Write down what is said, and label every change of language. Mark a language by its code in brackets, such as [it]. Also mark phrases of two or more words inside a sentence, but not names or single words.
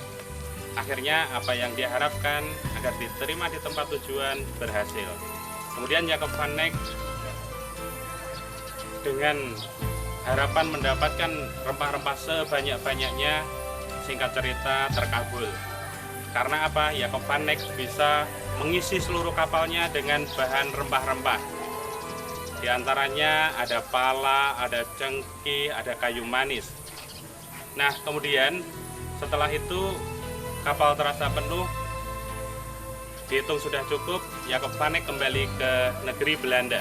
[id] Akhirnya apa yang diharapkan agar diterima di tempat tujuan berhasil. Kemudian Jacob van Eyck dengan harapan mendapatkan rempah-rempah sebanyak-banyaknya, singkat cerita terkabul. Karena apa? Jacob van Eyck bisa mengisi seluruh kapalnya dengan bahan rempah-rempah. Di antaranya ada pala, ada cengkeh, ada kayu manis. Nah, kemudian setelah itu kapal terasa penuh, dihitung sudah cukup, Jacob van Eyck kembali ke negeri Belanda.